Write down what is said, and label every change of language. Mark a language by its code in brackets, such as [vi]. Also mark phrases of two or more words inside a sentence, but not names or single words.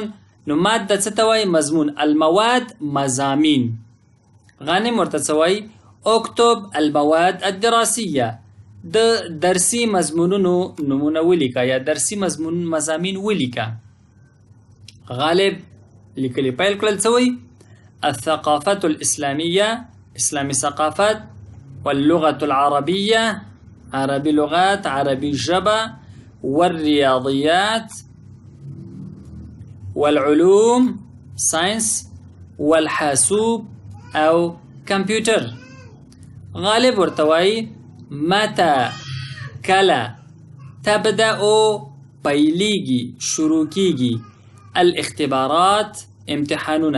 [ps] نو ماده څه ته وایي؟ مضمون. المواد مضامین. غانم ورته څه وایي؟ [ar] اکتب المواد الدراسیه. [ps] د درسي مضمونونو نمونه ولیکه یا درسي مضامین ولیکه. غالب لیکلي پیل کړل څه وایي؟ [ar] الثقافة الإسلامية، [ps] إسلامي ثقافت، [ar] واللغة العربية، [ps] عربي لغات، عربي ژبه، [ar] والرياضيات، والعلوم [ps] ساينس، والحاسوب او کمپیوټر. غالب ورته وایي متى کله تبدأ پیلیږي شروع کیږي الاختبارات امتحانونه.